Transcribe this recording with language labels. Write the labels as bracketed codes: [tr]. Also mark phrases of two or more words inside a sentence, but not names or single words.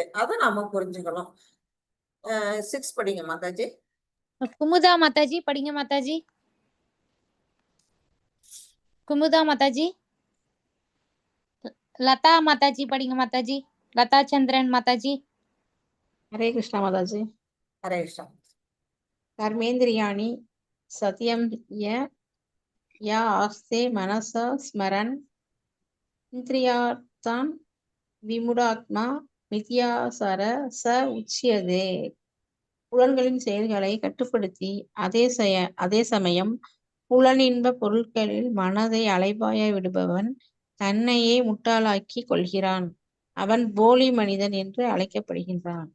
[ta] அதை நாம புரிஞ்சுக்கணும். 6 படிங்க மாதாஜி. குமுதா மாதாஜி படிங்க மாதாஜி. குமுதா மாதாஜி. லதா மாதாஜி படிங்க மாதாஜி. லதா சந்திரன் மாதாஜி. [hi] हरे कृष्णा माताजी। [ta] ஹரே கிருஷ்ணா. [sa] कर्मेन्द्रियाणि सत्यं या आस्ते मनसा स्मरन् इन्द्रियार्थान् विमूढात्मा मिथ्याचार स उच्यते. [ta] புலன்களின் செயல்களை கட்டுப்படுத்தி அதே சமயம் புலனின்ப பொருட்களில் மனதை அலைபாய விடுபவன் தன்னையே முட்டாளாக்கி கொள்கிறான். அவன் போலி மனிதன் என்று அழைக்கப்படுகின்றான்.